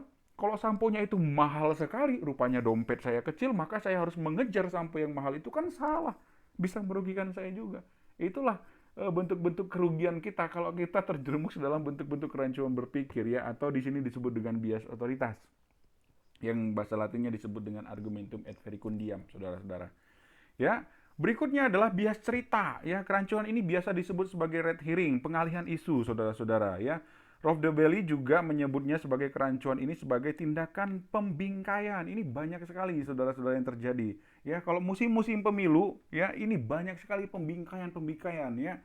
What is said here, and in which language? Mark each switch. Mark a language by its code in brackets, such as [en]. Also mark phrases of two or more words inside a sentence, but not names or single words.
[id] Kalau samponya itu mahal sekali rupanya dompet saya kecil maka saya harus mengejar sampo yang mahal itu kan salah bisa merugikan saya juga itulah bentuk-bentuk kerugian kita kalau kita terjerumus dalam bentuk-bentuk kerancuan berpikir ya atau di sini disebut dengan bias otoritas yang bahasa Latinnya disebut dengan [la] argumentum ad verecundiam [id] saudara-saudara ya berikutnya adalah bias cerita ya kerancuan ini biasa disebut sebagai [en] red herring [id] pengalihan isu saudara-saudara ya Rolf de Belli juga menyebutnya sebagai kerancuan ini sebagai tindakan pembingkaian. Ini banyak sekali saudara-saudara yang terjadi. Ya, kalau musim-musim pemilu, ya ini banyak sekali pembingkaian-pembingkaian ya.